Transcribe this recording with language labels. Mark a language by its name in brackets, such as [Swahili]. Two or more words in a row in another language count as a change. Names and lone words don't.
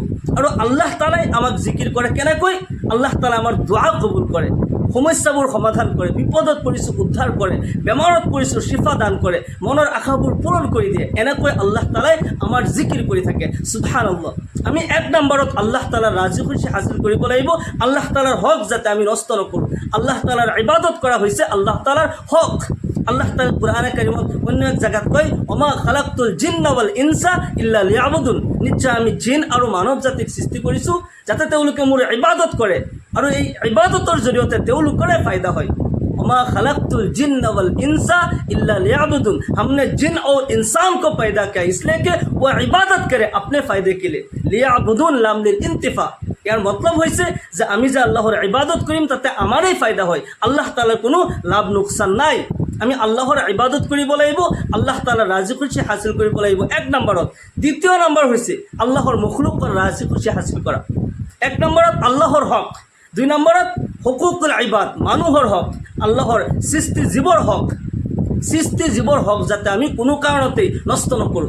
[Assamese] আৰু আল্লাহ তাআলাই আমাক জিকিৰ কৰে কেনেকৈ? আল্লাহ তাআলা আমাৰ দুআ কবুল কৰে, সমস্যাবোৰ সমাধান কৰে, বিপদত পৰিছোঁ উদ্ধাৰ কৰে, বেমাৰত পৰিছোঁ শিফা দান কৰে, মনৰ আশাবোৰ পূৰণ কৰি দিয়ে। এনেকৈ আল্লাহ তাআলাই আমাৰ জিকিৰ কৰি থাকে। সুবহানাল্লাহ। আমি এক নম্বৰত আল্লাহ তাআলাৰ ৰাজি খুশি হাসিল কৰিব লাগিব। আল্লাহ তাআলাৰ হক যাতে আমি নষ্ট নকৰোঁ। আল্লাহ তাআলাৰ ইবাদত কৰা হৈছে আল্লাহ তাআলাৰ হক। আল্লাহ তাআলা কুরআনে কারিমত অন্য এক জায়গাত কয়, [Arabic] وما خلقت الجن والإنس إلا ليعبدون. [Assamese] নিশ্চয় আমি জিন আৰু মানৱ জাতিক সৃষ্টি কৰিছোঁ যাতে তেওঁলোকে মোৰ ইবাদত কৰে, আৰু এই ইবাদতৰ জৰিয়তে তেওঁলোকৰে ফায়দা হয়। [Arabic] وما خلقت الجن والإنس إلا ليعبدون. [Hindi] हमने जिन और इंसान को पैदा किया इसलिए कि वो इबादत करे अपने फ़ायदे के लिए। [Arabic] ليعبدون لام للانتفاع. [Hindi] यार मतलब [Bangla] হয়েছে যে আমি যে আল্লাহর ইবাদত করিম তাতে আমারই ফায়দা হয়, আল্লাহ তাআলার কোনো লাভ লোকসান নাই। [Assamese] আমি আল্লাহর ইবাদত কৰিব লাগিব, আল্লাহ তাআলাৰ ৰাজি খুশি হাসিল কৰিব লাগিব, এক নম্বৰত। দ্বিতীয় নম্বৰ হৈছে আল্লাহৰ মখলুকৰ ৰাজি খুশি হাসিল কৰা। এক নম্বৰত আল্লাহৰ হক, দুই নম্বৰত [Arabic] حقوق العباد, [Assamese] মানুহৰ হক, আল্লাহৰ সৃষ্টি জীৱৰ হক। সৃষ্টি জীৱৰ হক যাতে আমি কোনো কাৰণতেই নষ্ট নকৰোঁ।